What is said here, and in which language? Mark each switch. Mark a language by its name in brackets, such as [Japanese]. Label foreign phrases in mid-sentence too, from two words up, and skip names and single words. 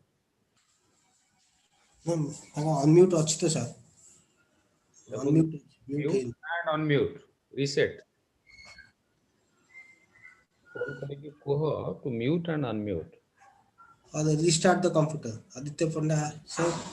[Odia] Unmute ଅଛି ତ sir. [English] Unmute. Mute and unmute. Reset. Call [Odia] କରିକି କୁହ [English] to mute and unmute. Or restart the computer. Aditya Panda sir.